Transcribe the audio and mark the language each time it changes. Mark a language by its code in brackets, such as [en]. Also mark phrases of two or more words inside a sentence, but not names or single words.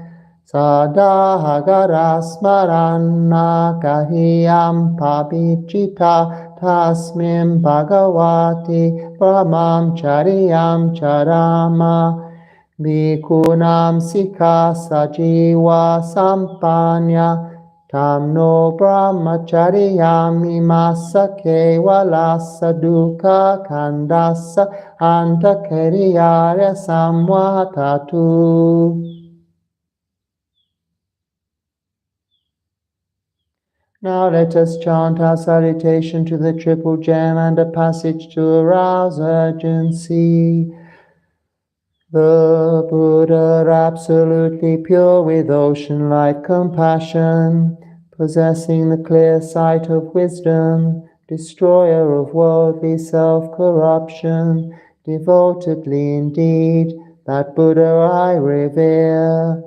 [pi] sadahagarasmaranna kahiyam pabichita tasmim bhagavati brahmam chariyam charama bhikkhunam sikha sajiva sampanya Tam no brahmacharyam imasa kevalasa dukkha kandasa antakariyarya samvatatu. [en] Now let us chant our salutation to the triple gem and a passage to arouse urgency. The Buddha, absolutely pure with ocean-like compassion, possessing the clear sight of wisdom, destroyer of worldly self-corruption, devotedly indeed, that Buddha I revere.